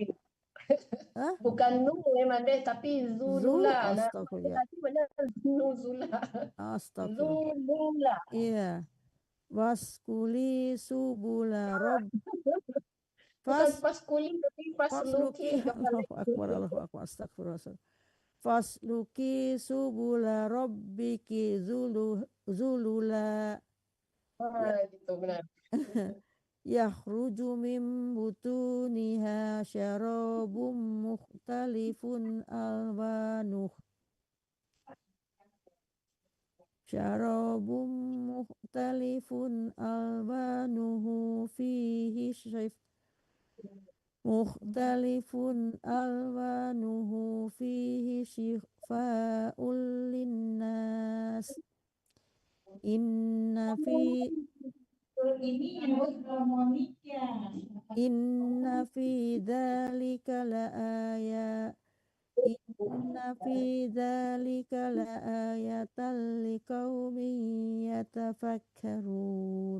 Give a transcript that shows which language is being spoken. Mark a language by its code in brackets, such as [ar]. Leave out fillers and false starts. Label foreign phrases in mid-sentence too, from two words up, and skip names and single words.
[id] Bukan nu memang deh tapi zulula. Astagfirullah. Nuzula. Astagfirullah. Zulula. Iya. [ar] واسكلي سبلا [id] Bukan Fas pas kuli, tapi pas luki. [ar] الله أكبر، الله أكبر, أستغفر الله. فاسلكي سبل ربك ذللا [id] Gitu benar. [ar] يخرج من بطونها شراب مختلف ألوانه شراب مختلف ألوانه فيه شفاء للناس إن في ذلك لآيات لقوم يتفكرون.